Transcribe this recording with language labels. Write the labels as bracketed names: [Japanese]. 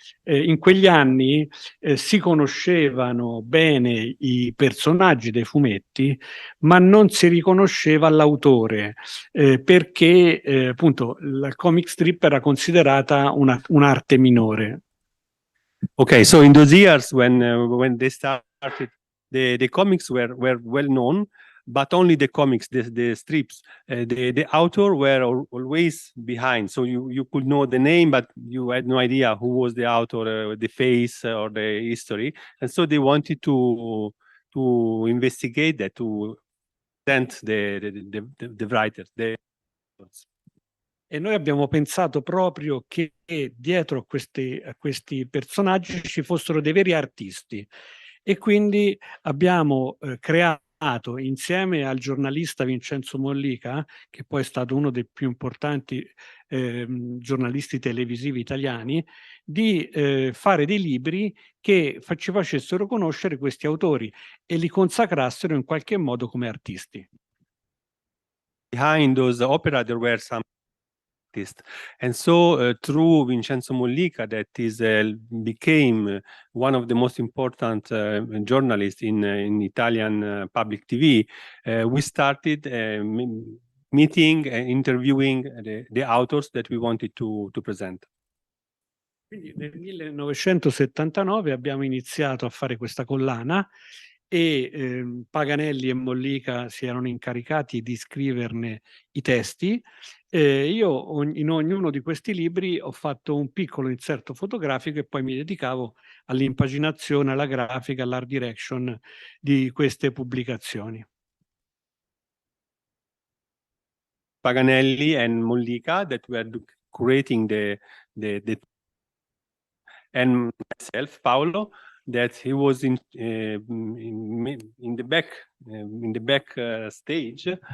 [Italian] In quegli anni si conoscevano bene i personaggi dei fumetti, ma non si riconosceva l'autore, perché appunto la comic strip era considerata un'arte minore. [English] Okay, so in those years when they started, the comics were well known, but only the comics, the strips, the author were always behind. So you could know the name, but you had no idea who was the author, the face, or the history. And so they wanted to investigate that, to present the writers. [Italian] E noi abbiamo pensato proprio che dietro a questi personaggi ci fossero dei veri artisti, e quindi abbiamo creato, insieme al giornalista Vincenzo Mollica, che poi è stato uno dei più importanti giornalisti televisivi italiani, di fare dei libri che ci facessero conoscere questi autori e li consacrassero in qualche modo come artisti. [English] Behind those opera, there were some artists, and so through Vincenzo Mollica, that is became one of the most important journalists in Italian public TV. We started meeting and interviewing the authors that we wanted to present. [Italian] Quindi nel 1979 abbiamo iniziato a fare questa collana e Paganelli e Mollica si erano incaricati di scriverne i testi. Io in ognuno di questi libri ho fatto un piccolo inserto fotografico e poi mi dedicavo all'impaginazione, alla grafica, all'art direction di queste pubblicazioni. [English] Paganelli and Mollica that were creating the and myself, Paolo, that he was in the back stage.